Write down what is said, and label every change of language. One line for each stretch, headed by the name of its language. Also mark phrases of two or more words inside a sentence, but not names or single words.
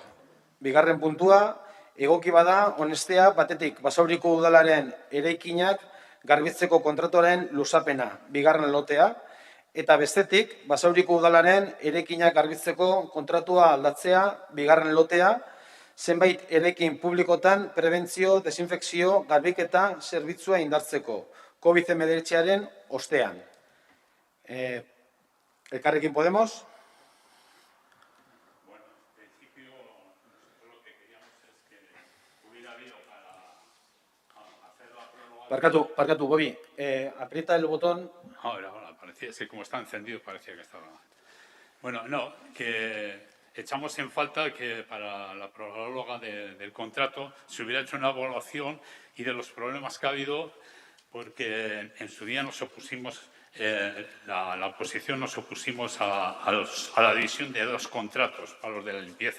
Basque: Bigarren puntua, egoki bada, onestea, batetik, Basauriko udalaren eraikinak garbitzeko kontratuaren luzapena, bigarren lotea, eta bestetik, Basauriko udalaren eraikinak garbitzeko kontratua aldatzea, bigarren lotea, zenbait eraikin publikotan prebentzio, desinfekzio, garbiketa zerbitzua indartzeko, COVID-19aren ostean. Elkarrekin Podemos?
Spanish: Bueno, en principio, nosotros lo que queríamos es que hubiera habido para hacer la prórroga... Parkatu, Gobi. Aprieta el botón. Ahora, parecía, sí, como está encendido, parecía que estaba... Bueno, no, que echamos en falta que para la prórroga del contrato se hubiera hecho una evaluación y de los problemas que ha habido, porque en su día nos opusimos, la oposición nos opusimos a la división de dos contratos, a los de la limpieza.